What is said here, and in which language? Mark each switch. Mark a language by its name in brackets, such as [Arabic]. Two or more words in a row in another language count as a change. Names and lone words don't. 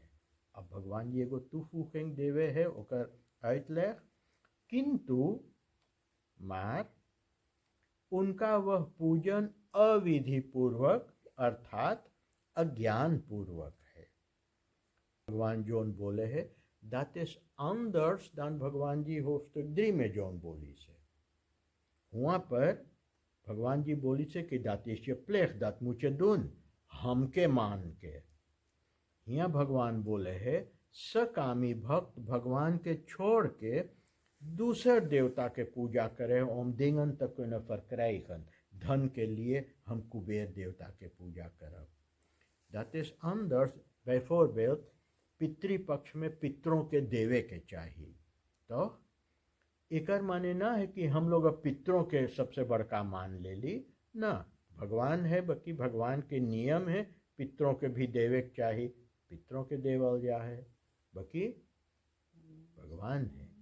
[Caribbean Hindustani] अब भगवान जी एगो तुफुखेंग देवे है ओकर ऐतले, किंतु मार उनका वह पूजन अविधि पूर्वक अर्थात अज्ञान पूर्वक है. भगवान जोन बोले है [Dutch] dat is anders dan [Caribbean Hindustani] भगवान जी होफ्सtuk 3 में जोन बोली से. वहाँ पर भगवान जी बोली से कि [Dutch] dat is je plicht, dat moet je doen, [Caribbean Hindustani] हमके मान के. यहाँ भगवान बोले है सकामी भक्त भगवान के छोड़ के दूसर देवता के पूजा करे. ओम दिंगन तक कोई न फरकराइखन. धन के लिए हम कुबेर देवता के पूजा करब. [Dutch] dat is anders bijvoorbeeld [Caribbean Hindustani] पितृपक्ष में पितरों के देवे के चाहिए. तो एकर माने ना है कि हम लोग अब पितरों के सबसे बड़का मान ले ली ना. भगवान है, बाकी भगवान के नियम है, पितरों के भी देवे के चाहिए, पितरों के देवल जा है, बाकी भगवान है.